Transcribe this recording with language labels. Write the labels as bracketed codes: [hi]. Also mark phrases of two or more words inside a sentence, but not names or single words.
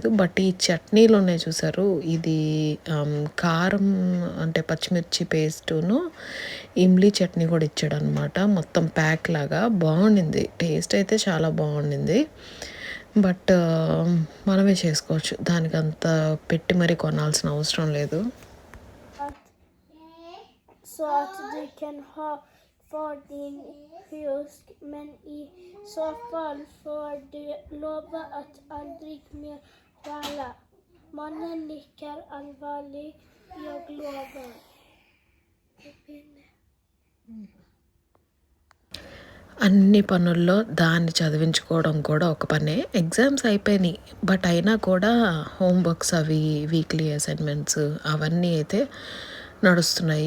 [te] బట్ ఈ చట్నీలు ఉన్నాయి చూసారు, ఇది కారం అంటే పచ్చిమిర్చి పేస్టును ఇమ్లీ చట్నీ కూడా ఇచ్చాడు అనమాట. మొత్తం ప్యాక్ లాగా బాగుండింది. టేస్ట్ అయితే చాలా బాగుండింది. బట్ మనమే చేసుకోవచ్చు, దానికి అంత పెట్టి మరీ కొనాల్సిన అవసరం లేదు. [sv] Så att du kan ha för din hus, men i så fall får du lova att aldrig mer stjäla. Mannen nickar allvarligt. Jag lovar. [te] అన్ని పనుల్లో దాన్ని చదివించుకోవడం కూడా ఒక పనే. ఎగ్జామ్స్ అయిపోయినాయి, బట్ అయినా కూడా హోంవర్క్స్ అవి [en] weekly assignments [te] అవన్నీ అయితే నడుస్తున్నాయి.